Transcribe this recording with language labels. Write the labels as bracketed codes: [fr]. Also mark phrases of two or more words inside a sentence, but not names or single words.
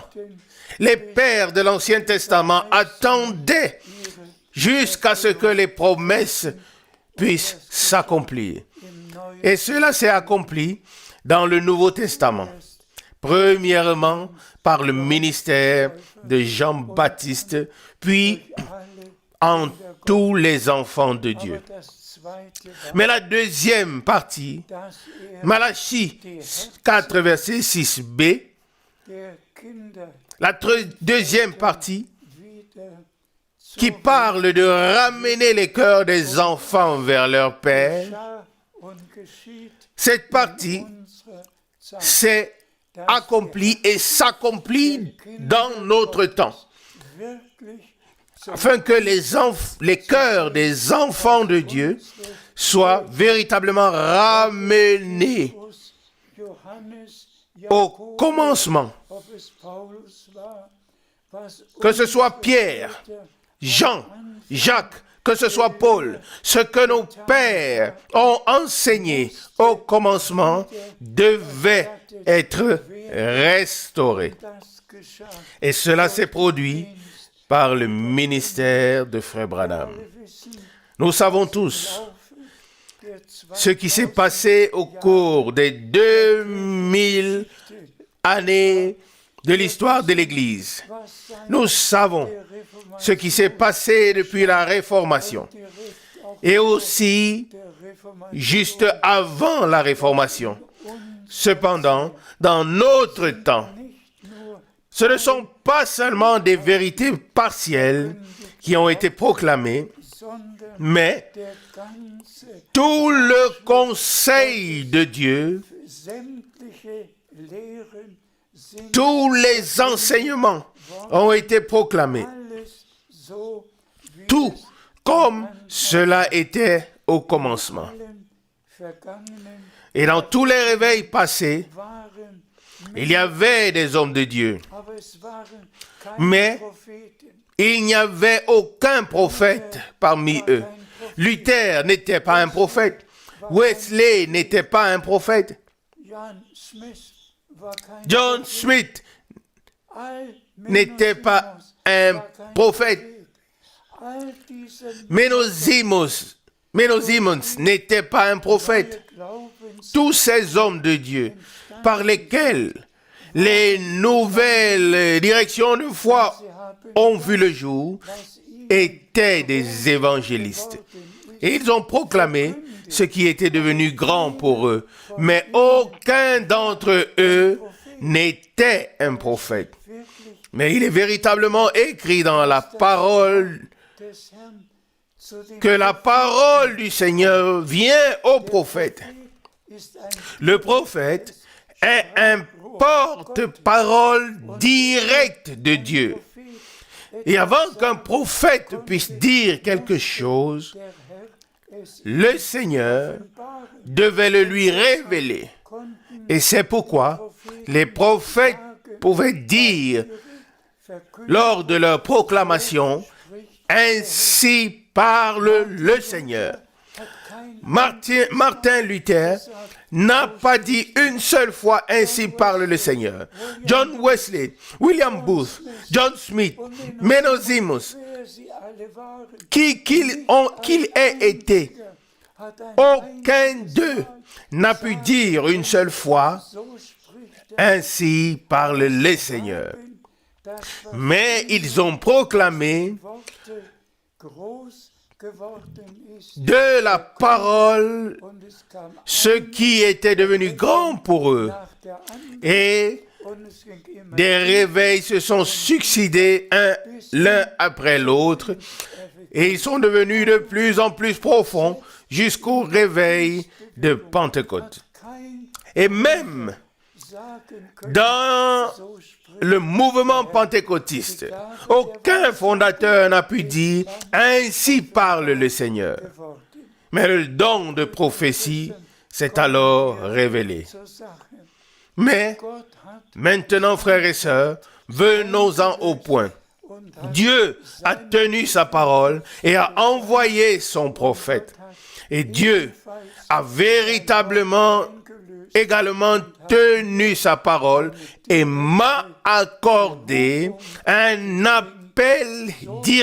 [fr] Les pères de l'Ancien Testament attendaient jusqu'à ce que les promesses puisse s'accomplir. [de] im Neuen [fr] Et cela s'est accompli dans le Nouveau Testament. Premièrement, par le ministère de Jean-Baptiste, puis [de] alle, [fr] en tous les enfants de Dieu. [de] aber das zweite war, [fr] Mais la deuxième partie, [de] dass [fr] Malachie 4, verset 6b, [de] der Kinder [fr] la deuxième partie [de] wieder [fr] qui parle de ramener les cœurs des enfants vers leur Père, [de] geschah und geschieht [fr] cette partie [de] unsere Zeit. [fr] s'est accomplie et s'accomplit dans notre temps, [de] Wirklich zum [fr] afin que les cœurs des enfants de Dieu soient véritablement ramenés [de] Petrus, Johannes, [fr] au [de] Jakobus, [fr] commencement, [de] ob es Paulus war, was [fr] que ce soit Pierre, [de] unsere [fr] Jean, Jacques, que ce soit Paul, ce que nos pères ont enseigné au commencement devait être restauré. [de] das geschah. [fr] Et cela s'est produit par le ministère de Frère Branham. [de] Wir wissen, [fr] Nous savons tous [de] der [fr] ce qui s'est passé au cours des 2000 années de l'histoire de l'Église. [de] was sein [fr] Nous savons [de] Reformation, [fr] ce qui s'est passé depuis la Réformation [de] direkt auf [fr] et aussi [de] der Reformation [fr] juste avant la Réformation. Cependant, dans notre temps, [de] nicht nur [fr] ce ne sont pas seulement des vérités partielles qui ont été proclamées, [de] sondern [fr] mais [de] der ganze [fr] tout le conseil de Dieu, [de] sämtliche Lehren sind [fr] tous les enseignements ont été proclamés. [de] alles so wie [fr] Tout [de] es [fr] comme cela était au commencement. [de] allen vergangenen [fr] Et dans tous les réveils passés, [de] waren, [fr] il y avait des hommes de Dieu, [de] aber es waren keine [fr] mais [de] Propheten. [fr] il n'y avait aucun prophète parmi eux. Luther n'était pas un prophète. Wesley n'était pas un prophète. [de] John Smith war kein John Prophet. Smith All [fr] n'était pas un [de] war kein [fr] prophète. [de] Prophet. All diese [fr] Menozimos n'était pas un prophète. [de] Glaubens [fr] Tous ces hommes de Dieu par lesquels les nouvelles directions de foi [de] sie haben [fr] ont vu le jour [de] was ihnen [fr] étaient des évangélistes. Et ils ont proclamé ce qui était devenu grand pour eux. Mais aucun d'entre eux n'était un prophète. [de] wirklich [fr] Mais il est véritablement écrit dans la parole [de] des Herrn zu den [fr] que la parole du Seigneur vient au prophète. [de] ist ein [fr] Le prophète est un porte-parole direct de Dieu. [de] Prophet. [fr] Et avant qu'un prophète puisse dire quelque chose, [de] Der Herr es [fr] le Seigneur [de] offenbaren [fr] devait le lui révéler. [de] konnten, [fr] Et c'est pourquoi les prophètes pouvaient dire [de] verkündet [fr] lors de leur proclamation, ainsi parle le Seigneur. [de] hat kein [fr] Martin Luther n'a pas dit une seule fois ainsi parle le Seigneur. John Wesley, William Booth, John Smith, Menozimos, [de] wer sie alle waren, [fr] qu'il ait été, [de] hat ein [fr] aucun d'eux n'a pu dire une seule fois [de] so spricht der [fr] ainsi parle le Seigneur. [de] das [fr] Mais ils ont proclamé [de] Worte groß geworden ist [fr] de la parole [de] und es kam [fr] ce qui était devenu grand pour eux. [de] nach der anderen [fr] Et [de] und es ging immer [fr] des réveils se sont succédés l'un après l'autre. Et ils sont devenus de plus en plus profonds jusqu'au réveil de Pentecôte. [de] kein [fr] Et même [de] sagen können, [fr] dans [de] so spricht [fr] le mouvement pentecôtiste, aucun fondateur n'a pu dire « Ainsi parle le Seigneur ». [de] worden. [fr] Mais le don de prophétie s'est alors révélé. [de] Zur Sache. [fr] Mais [de] Gott hat [fr] maintenant, frères et sœurs, venons-en au point. [de] und hat [fr] Dieu a tenu sa parole et a envoyé son prophète. Et Dieu a véritablement également tenu sa parole et m'a accordé un appel direct,